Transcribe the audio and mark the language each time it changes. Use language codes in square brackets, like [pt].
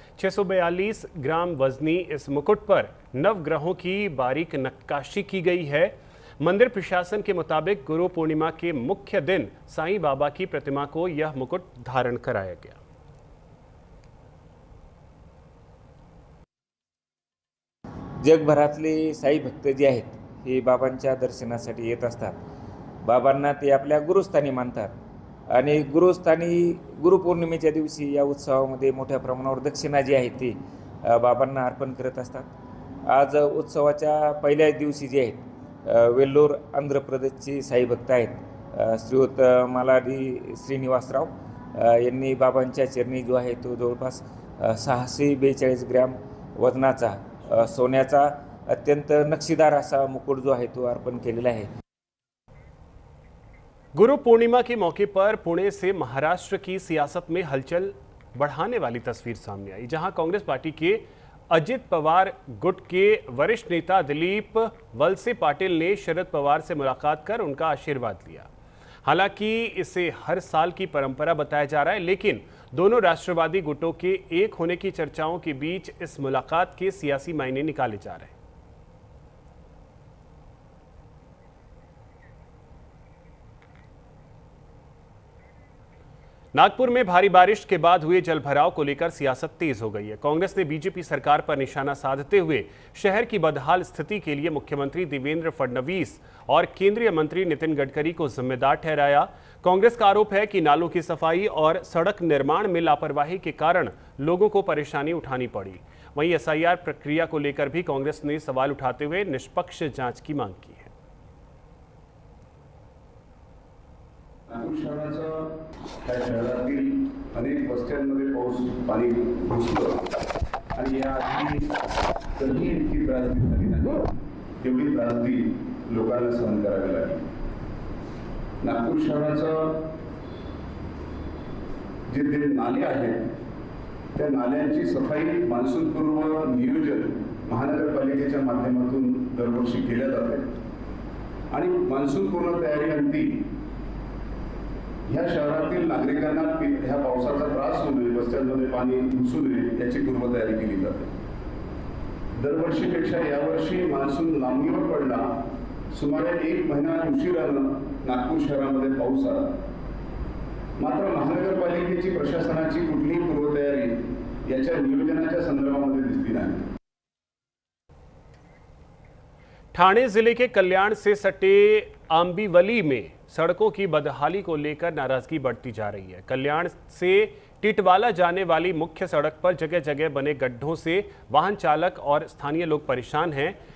[hi] 642 ग्राम वजनी इस मुकुट पर नवग्रहों की बारीक नक्काशी की गई है। मंदिर प्रशासन के मुताबिक गुरु पूर्णिमा के मुख्य दिन साईं बाबा की प्रतिमा को यह मुकुट धारण कराया गया। [mr] जगभरातले साई भक्त जे आहेत हे बाबांच्या दर्शनासाठी येत असतात। बाबांना ते आपल्या गुरुस्थानी मानतात आणि गुरुस्थानी गुरुपौर्णिमेच्या दिवशी या उत्सवामध्ये मोठ्या प्रमाणावर दक्षिणा जी आहे ती बाबांना अर्पण करत असतात। आज उत्सवाच्या पहिल्याच दिवशी जे आहेत वेल्लोर आंध्र प्रदेशचे साई भक्त आहेत श्रीयुत मालाडी श्रीनिवासराव यांनी बाबांच्या चरणी जो आहे तो जवळपास 642 ग्रॅम वजनाचा सोन्याचा अत्यंत नक्षीदार असा मुकुट [hi] जो है [mr] तो अर्पण केलेला है। [hi] गुरु पूर्णिमा के मौके पर पुणे से महाराष्ट्र की सियासत में हलचल बढ़ाने वाली तस्वीर सामने आई, जहां कांग्रेस पार्टी के अजित पवार गुट के वरिष्ठ नेता दिलीप वलसे पाटिल ने शरद पवार से मुलाकात कर उनका आशीर्वाद लिया। हालांकि इसे हर साल की परंपरा बताया जा रहा है, लेकिन दोनों राष्ट्रवादी गुटों के एक होने की चर्चाओं के बीच इस मुलाकात के सियासी मायने निकाले जा रहे हैं। नागपुर में भारी बारिश के बाद हुए जलभराव को लेकर सियासत तेज हो गई है। कांग्रेस ने बीजेपी सरकार पर निशाना साधते हुए शहर की बदहाल स्थिति के लिए मुख्यमंत्री देवेंद्र फडणवीस और केंद्रीय मंत्री नितिन गडकरी को जिम्मेदार ठहराया। कांग्रेस का आरोप है कि नालों की सफाई और सड़क निर्माण में लापरवाही के कारण लोगों को परेशानी उठानी पड़ी। वहीं एसआईआर प्रक्रिया को लेकर भी कांग्रेस ने सवाल उठाते हुए निष्पक्ष जांच की मांग की है। [mr] नागपूर शहरातील अनेक वस्त्यांमध्ये पाणी घुसलं आणि याआधी कधी इतकी त्रासदी झाली नाही, तेवढी त्रासदी लोकांना सहन करावी लागली। नागपूर शहराचं जे नाले आहेत त्या नाल्यांची सफाई मान्सूनपूर्व नियोजन महानगरपालिकेच्या माध्यमातून दरवर्षी केल्या जाते आणि मान्सूनपूर्व तयारीअंती ह्या शहरातील नागरिकांना ह्या पावसाचा त्रास होऊ नये, वस्त्यांमध्ये पाणी घुसू नये याची पूर्वतयारी केली जाते। दरवर्षीपेक्षा यावर्षी मान्सून लांबणीवर पडला, सुमारे 1 महिना उशिरानं नागपूर शहरामध्ये पाऊस आला। मात्र महानगरपालिकेची प्रशासनाची कुठलीही पूर्वतयारी याच्या नियोजनाच्या संदर्भामध्ये दिसली नाही। [hi] ठाणे जिले के कल्याण से सटे आंबीवली में सड़कों की बदहाली को लेकर नाराजगी बढ़ती जा रही है। कल्याण से टिटवाला जाने वाली मुख्य सड़क पर जगह जगह बने गड्ढों से वाहन चालक और स्थानीय लोग परेशान हैं।